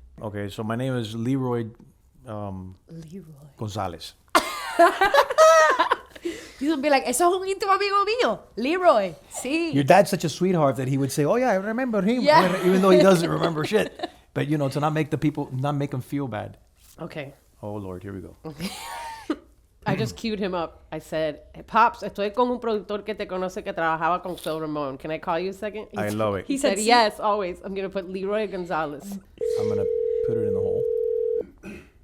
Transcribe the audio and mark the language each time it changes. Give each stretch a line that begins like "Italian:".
English: Okay, so my name is Leroy Gonzalez. He's gonna be like,
Spanish: eso es un íntimo amigo mío, Leroy. Sí.
English: Your dad's such a sweetheart that he would say, "Oh yeah, I remember him," Yeah. even though he doesn't remember shit. But you know, to not make them feel bad. Okay. Oh Lord, here we go. I just queued him up. I said, hey, Pops,
Spanish: estoy con un productor que te conoce que trabajaba con
English: Phil Ramon. Can I call you a second? I love it. He said, yes, always. I'm going to put Leroy Gonzalez. I'm gonna put it in the hole.